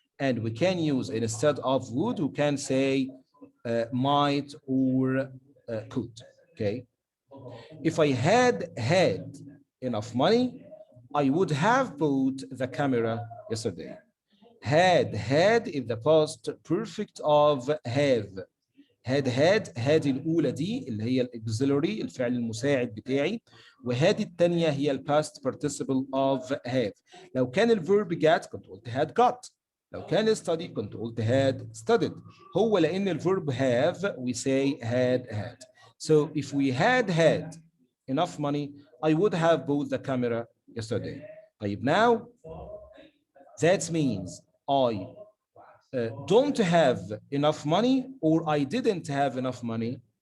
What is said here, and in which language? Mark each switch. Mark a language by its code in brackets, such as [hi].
[en] And we can use instead of would, we can say might or could. Okay. If I had enough money, I would have bought the camera yesterday. had is the past perfect of have. [ar] had الأولى دي اللي هي الأكسلري الفعل المساعد بتاعي، وهاد التانية هي الباست participle of have. لو كان الفيرب جات كنت قلت had got. لو كان study كنت قلت had studied. هو لأن الفيرب [en] have we say had. So if we had enough money I would have bought the camera yesterday. طيب now that means I don't have enough money or I didn't have enough money.